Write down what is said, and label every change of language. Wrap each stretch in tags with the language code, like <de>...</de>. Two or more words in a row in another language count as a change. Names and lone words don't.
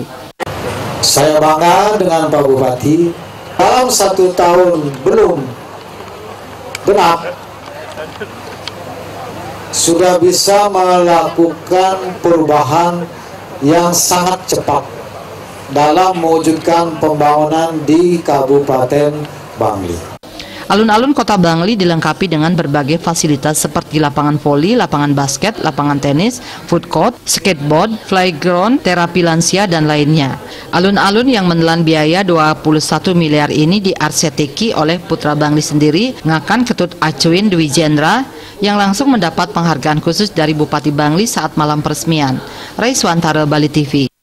<id>Saya bangga dengan Pak Bupati, dalam 1 tahun belum genap sudah bisa melakukan perubahan yang sangat cepat dalam mewujudkan pembangunan di Kabupaten Bangli. Alun-alun Kota Bangli dilengkapi dengan berbagai fasilitas seperti lapangan voli, lapangan basket, lapangan tenis,</id> <en>food court, skateboard, playground,</en> <id>terapi lansia, dan lainnya. Alun-alun yang menelan biaya 21 miliar ini diarsiteki oleh putra Bangli sendiri, Ngakan Ketut Acuin Dwi Jendra, yang langsung mendapat penghargaan khusus dari Bupati Bangli saat malam peresmian. Raiswantara, Bali TV.</id>